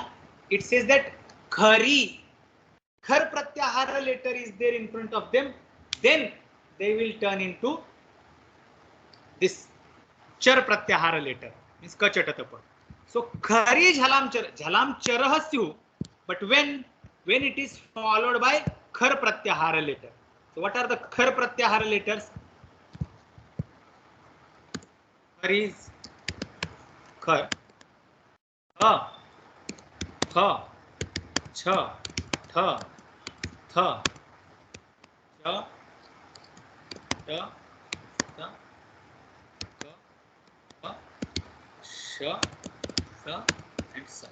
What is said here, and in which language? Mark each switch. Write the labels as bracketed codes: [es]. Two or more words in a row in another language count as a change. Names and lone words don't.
[en] It says that Khari, Khar Pratyahara letter is there in front of them, then they will turn into this Char Pratyahara letter, means Kachatatapa. [sa] So Khari Jhalam Charah Syu, [en] but when it is followed by Khar Pratyahara letter. So what are the Khar Pratyahara letters? Khar is Khar, [sa] A, Tha, Cha, Tha, Tha, Cha, Ta, Ta, Ka, Pa, Sha, Sa, [en] and Sa.